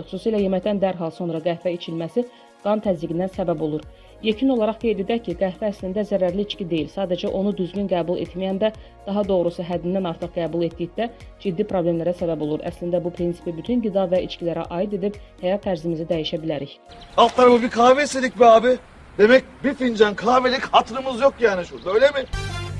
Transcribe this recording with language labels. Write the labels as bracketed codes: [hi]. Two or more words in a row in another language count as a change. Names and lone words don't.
[az] Xüsusilə yeməkdən dərhal sonra qəhvə içilməsi qan təzyiqindən səbəb olur. Yekun olaraq qeyd edək ki, qəhvə əslində zərərli içki deyil. Sadəcə onu düzgün qəbul etməyəndə, daha doğrusu həddindən artıq qəbul etdikdə ciddi problemlərə səbəb olur. Əslində bu prinsipi bütün qida və içkilərə aid edib həyat tərzimizi dəyişə bilərik. [tr] Alt tarafı bir kahve istedik be abi. Demek bir fincan kahvelik hatırımız yok yani şurada, öyle mi?